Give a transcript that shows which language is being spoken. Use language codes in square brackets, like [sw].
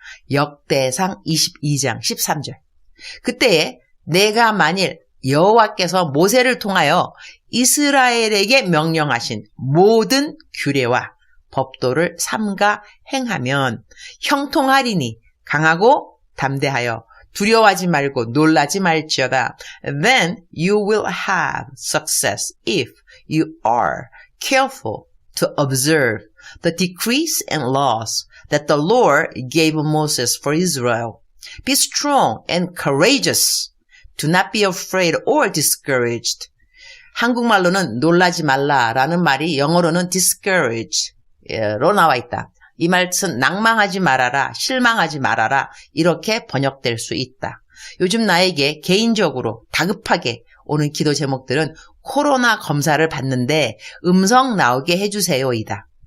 [ko] 역대상 22장 13절. 그때에 내가 만일 여호와께서 모세를 통하여 이스라엘에게 명령하신 모든 규례와 법도를 삼가 행하면 형통하리니 강하고 담대하여 두려워하지 말고 놀라지 말지어다. [en] Then you will have success if you are careful to observe the decrees and laws that the Lord gave Moses for Israel. Be strong and courageous. Do not be afraid or discouraged. [ko] 한국말로는 놀라지 말라라는 말이 영어로는 discourage로 나와 있다. 이 말은 낭망하지 말아라, 실망하지 말아라 이렇게 번역될 수 있다. 요즘 나에게 개인적으로 다급하게 오는 기도 제목들은 코로나 검사를 받는데 음성 나오게 해주세요이다.